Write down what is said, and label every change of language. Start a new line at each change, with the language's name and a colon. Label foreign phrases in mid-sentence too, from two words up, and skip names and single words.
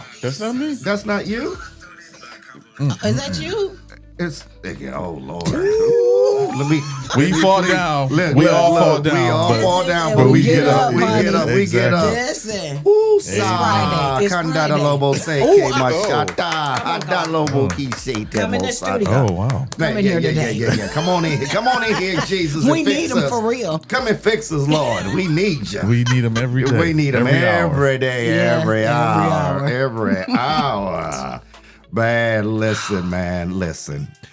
English: that's not me. That's not you? Is that you? It's, oh, Lord. Let me. We fall down. We all fall down, We all but- fall down, Yeah, but we we get get up. up, We buddy. get up. We get up. Listen. Ooh, Friday. It's Kanda Friday. lobo se Ooh, ke mashata. Hada lobo ki se te Come in the mosata. studio. Oh, wow. Man, in here today. yeah. Come on in. Come on in here, Jesus. We and need fix them us. for real. Come and fix us, Lord. We need you. We need them every day. We need them hour. every day, Yeah, every hour, every every hour. Man, listen.